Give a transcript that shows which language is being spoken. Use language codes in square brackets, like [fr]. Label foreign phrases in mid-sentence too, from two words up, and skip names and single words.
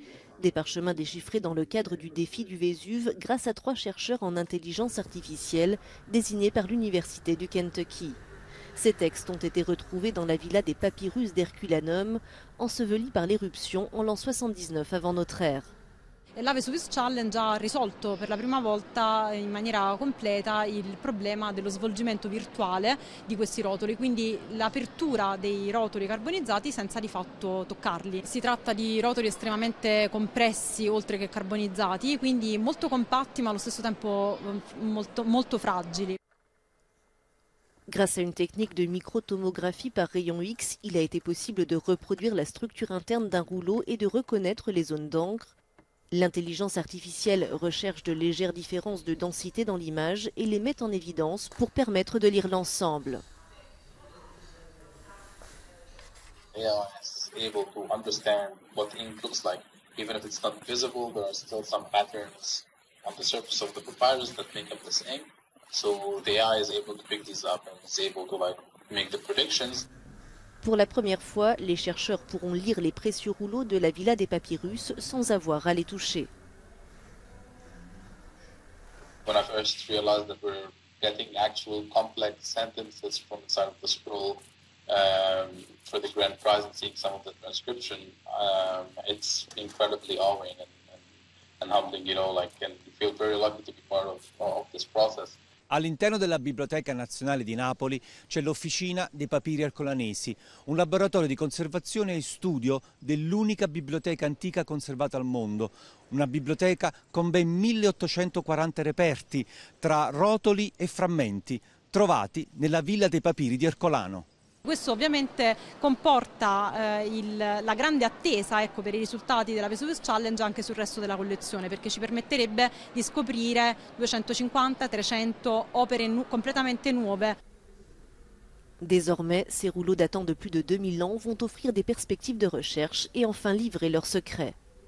[fr] Des parchemins déchiffrés dans le cadre du défi du Vésuve grâce à 3 chercheurs en intelligence artificielle désignés par l'université du Kentucky. Ces textes ont été retrouvés dans la villa des papyrus d'Herculanum, ensevelis par l'éruption en l'an 79 avant notre ère. [it] La Vesuvius Challenge ha risolto per la prima volta in maniera completa il problema dello svolgimento virtuale di questi rotoli, quindi l'apertura dei rotoli carbonizzati senza di fatto toccarli. Si tratta di rotoli estremamente compressi oltre che carbonizzati, quindi molto compatti ma allo stesso tempo molto fragili. [fr] Grâce à une technique de microtomographie par rayon X, il a été possible de reproduire la structure interne d'un rouleau et de reconnaître les zones d'encre. L'intelligence artificielle recherche de légères différences de densité dans l'image et les met en évidence pour permettre de lire l'ensemble. [en] AI is able to understand what ink looks like. Even if it's not visible, there are still some patterns on the surface of the papyrus that make up this ink. So the AI is able to pick these up and is able to make the predictions. [fr] Pour la première fois, les chercheurs pourront lire les précieux rouleaux de la villa des papyrus sans avoir à les toucher. [en] When I first realized that we're getting actual complex sentences from inside of the scroll for the grand prize and seeing some of the transcription, it's incredibly awing and humbling, you know, and you feel very lucky to be part of this process. [it] All'interno della Biblioteca Nazionale di Napoli c'è l'Officina dei Papiri Ercolanesi, un laboratorio di conservazione e studio dell'unica biblioteca antica conservata al mondo. Una biblioteca con ben 1840 reperti tra rotoli e frammenti trovati nella Villa dei Papiri di Ercolano. Questo ovviamente comporta la grande attesa per i risultati della Vesuvius Challenge anche sul resto della collezione, perché ci permetterebbe di scoprire 250-300 opere completamente nuove. [fr] Désormais, ces rouleaux datant de plus de 2000 ans vont offrir des perspectives de recherche et enfin livrer leurs secrets.